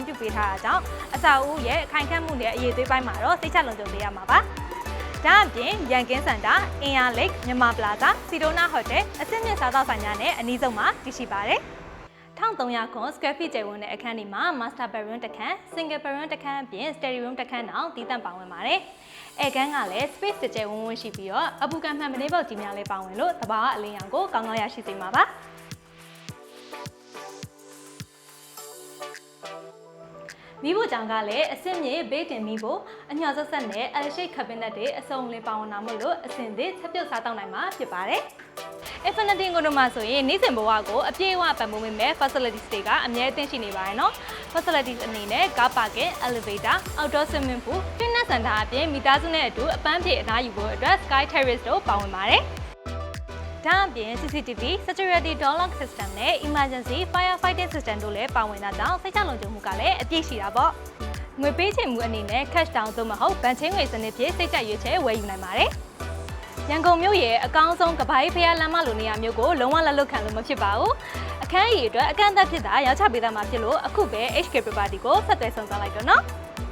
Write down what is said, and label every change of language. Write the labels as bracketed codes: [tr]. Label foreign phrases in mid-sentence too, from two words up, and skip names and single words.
[my] ပြုပေးထားတာကြောင့်အဆောက်အဦရဲ့ခိုင်ခန့်မှုနဲ့အရေးအသွေးပိုင်းမှာတော့စိတ်ချလုံခြုံပေးရမှာပါဒါအပြင်ရန်ကင်းစင်တာအင်အားလိတ်မြန်မာပလာဇာစီဒိုနာဟိုတယ်အဆင့်မြင့်စားသောက်ဆိုင်များနဲ့အနီးဆုံးမှာတည်ရှိပါတယ်1300ခွန် [en] square feet [my] ကျယ်ဝန်းတဲ့အခန်းဒီမှာ [en] master bedroom [my] တစ်ခန်း [en] single bedroom [my] တစ်ခန်းအပြင် [en] study room [my] တစ်ခန်းတောင်တည်တံ့ပါဝင်ပါတယ်။အခန်းကလည်း space ကျယ်ဝန်းဝန်းရှိပြီးတော့အပူခံမှန်မနေပေါက်ကြီးများလည်းပါဝင်လို့သဘာဝအလင်းရောင်ကိုကောင်းကောင်းရရှိစေမှာပါ။ မိဖို့ကြောင့်ကလည်းအဆင့်မြေဘေးတင်မိဖို့အညှော်ဆက်ဆက်နဲ့ [en] L shape cabinet [my] တွေအစုံလင်ပါဝင်လာမှုလို့အဆင့်သစ်ချက်ပြုတ်စားတောက်နိုင်မှာဖြစ်ပါတယ်။ Infinity Condo မှာ ဆိုရင်နေ့စဉ်ဘဝကိုအပြည့်အဝပံ့ပိုးပေးမဲ့ facilities တွေကအများအသင့်ရှိနေပါတယ်နော် facilities အနေနဲ့ [en] car parking, elevator, outdoor swimming pool, fitness center [my] အပြင်မိသားစုနဲ့အတူအပန်းဖြေအနားယူဖို့အတွက် [en] sky terrace [my] တို့ပါဝင်ပါတယ်ဒါအပြင် [en] CCTV, security door lock system [my] နဲ့ [en] emergency firefighting system [my] တို့လည်းပါဝင်တာကြောင့်စိတ်ချလုံခြုံမှုကလည်းအပြည့်ရှိတာပေါ့ငွေပေးချေမှုအနေနဲ့ [en] cash down [my] သို့မဟုတ်ဘဏ်ချင်းငွေစနစ်ဖြင့်စိတ်ကြရွေးချယ်ဝယ်ယူနိုင်ပါတယ်ရန်ကုန်မြို့ရဲ့အကောင်းဆုံးကဘာရေးဖျားလမ်းမလိုနေရာမျိုးကိုလုံးဝလက်လွတ်ခံလို့မဖြစ်ပါဘူးအခန်းအီအတွက်အကန့်အသတ်ဖြစ်တာရောက်ချပေးသားမှာဖြစ်လို့အခုပဲ HK Property ကိုဆက်သွယ်ဆောင်စားလိုက်တော့နော်